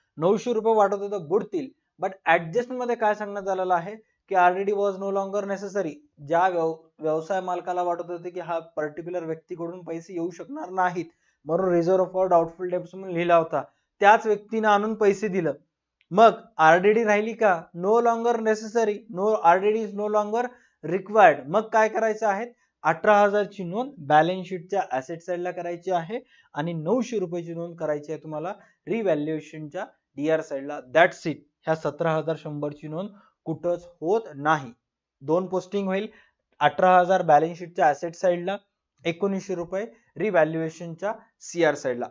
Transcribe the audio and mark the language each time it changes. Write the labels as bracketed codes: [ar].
[mr] 900 रुपये वाटत होतं बुडतील. बट ऍडजस्टमेंट मध्ये काय सांगण्यात आलेलं आहे की [en] RDD was no longer necessary. [mr] ज्या व्यवसाय मालकाला वाटत होते की हा पर्टिक्युलर व्यक्तीकडून पैसे येऊ शकणार नाहीत, म्हणून रिझर्व्ह फॉर डाउटफुल डेब्ट्स म्हणून लिहिला होता, त्याच व्यक्तीने आणून पैसे दिलं. मग आरडीडी राहिली का? [en] No longer necessary. No, RDD is no longer required. [mr] मग काय करायचं आहे? 18,000 ची नोंद बॅलन्स शीटच्या ऍसेट साइडला करायची आहे आणि 900 रुपयाची नोंद करायची आहे तुम्हाला रिव्हॅल्युएशनच्या डीआर साइडला. [en] That's it. [mr] ह्या 17,100 ची नोंद कुठंच होत नाही. 2 पोस्टिंग होईल. 18,000 बॅलन्स शीटच्या ऍसेट साइडला, 1900 रुपये रिव्हॅल्युएशनच्या सीआर साइडला.